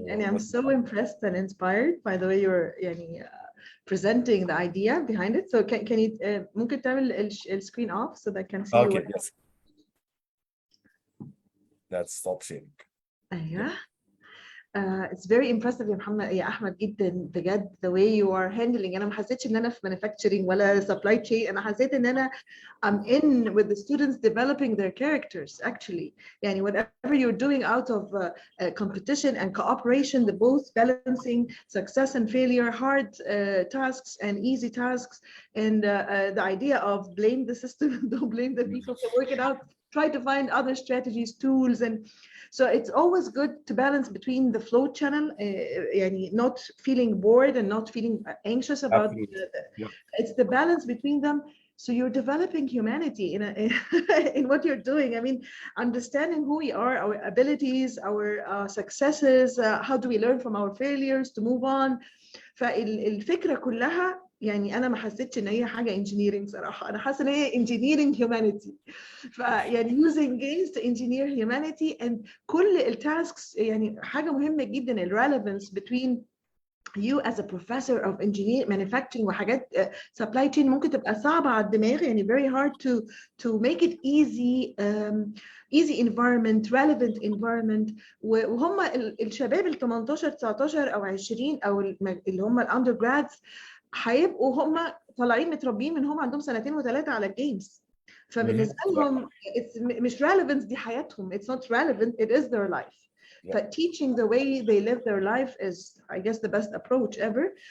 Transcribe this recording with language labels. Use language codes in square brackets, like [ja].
[en] And I'm so impressed and inspired by the way you're presenting the idea behind it. So can you [ar] ممكن تعمل [en] screen off so that I can see okay, yes. Let's stop sharing. [ar] أيوة. [en] It's very impressive يا محمد يا أحمد [ar] جدا بجد [en] the way you are handling. [ar] أنا ما حسيتش إن أنا في manufacturing ولا supply chain. أنا حسيت إن أنا [en] I'm in with the students developing their characters actually. يعني whatever you're doing out of competition and cooperation, the both balancing success and failure, hard tasks and easy tasks, and the idea of blame the system, don't blame the people, to work it out, try to find other strategies, tools, and so it's always good to balance between the flow channel, يعني not feeling bored and not feeling anxious about it's the balance between them. So you're developing humanity in what you're doing. I mean, understanding who we are, our abilities, our successes, how do we learn from our failures to move on. [ar] فالفكرة كلها يعني أنا ما حسيتش إن هي حاجة engineering صراحة. أنا حاسة إن هي [en] engineering humanity. فيعني using games to engineer humanity, and [ar] كل الtasks يعني حاجة مهمة جدا ال [en] relevance between you as a professor of engineering manufacturing وحاجات supply chain [ar] ممكن تبقى صعبة على الدماغ يعني [en] very hard to make it easy, easy environment, relevant environment. [ar] وهم الشباب ال 18 19 أو 20 أو اللي هم ال undergrads هيبقوا هم طالعين متربيين من هم عندهم سنتين وثلاثة على الجيمز. فبالنسبة لهم مش relevant دي حياتهم. [en] It's not relevant, it is their life. But teaching the way they live their life is, I guess, the best approach ever.